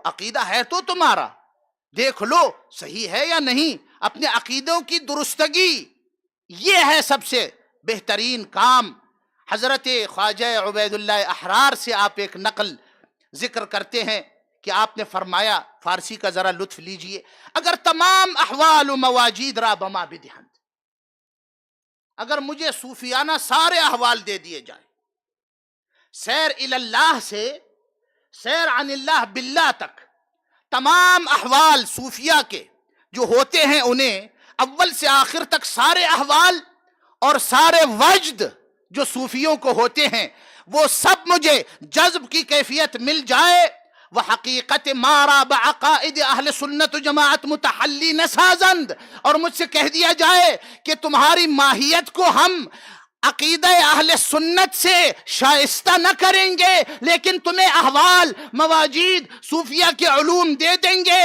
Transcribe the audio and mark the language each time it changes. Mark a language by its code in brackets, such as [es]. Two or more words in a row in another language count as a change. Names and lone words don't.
[ur] عقیدہ ہے تو تمہارا، دیکھ لو صحیح ہے یا نہیں. اپنے عقیدوں کی درستگی، یہ ہے سب سے بہترین کام. حضرت خواجہ عبید اللہ احرار سے آپ ایک نقل ذکر کرتے ہیں کہ آپ نے فرمایا، فارسی کا ذرا لطف لیجئے، [fa] اگر تمام احوال و مواجید را بما بدہند، [ur] اگر مجھے صوفیانہ سارے احوال دے دیے جائیں، سیر اللہ سے سیر [ar] عن اللہ باللہ [ur] تک، تمام احوال صوفیہ کے جو ہوتے ہیں انہیں اول سے آخر تک سارے احوال اور سارے وجد جو صوفیوں کو ہوتے ہیں وہ سب مجھے جذب کی کیفیت مل جائے، وہ [fa] حقیقت مارا بعقائد اہل سنت و جماعت متحلی نسازند، [ur] اور مجھ سے کہہ دیا جائے کہ تمہاری ماہیت کو ہم عقیدہ اہل سنت سے شائستہ نہ کریں گے، لیکن تمہیں احوال مواجید صوفیہ کے علوم دے دیں گے.